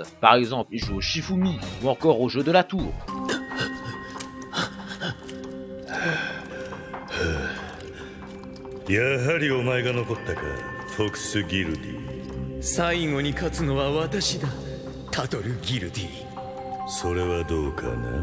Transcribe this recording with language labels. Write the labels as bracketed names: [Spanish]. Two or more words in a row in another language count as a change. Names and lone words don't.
[French] Par exemple, ils jouent au Shifumi ou encore au jeu de la tour. [Japanese] やはりお前が残ったか、フォックスギルディ。最後に勝つのは私だ、タトルギルディ。それはどうかな。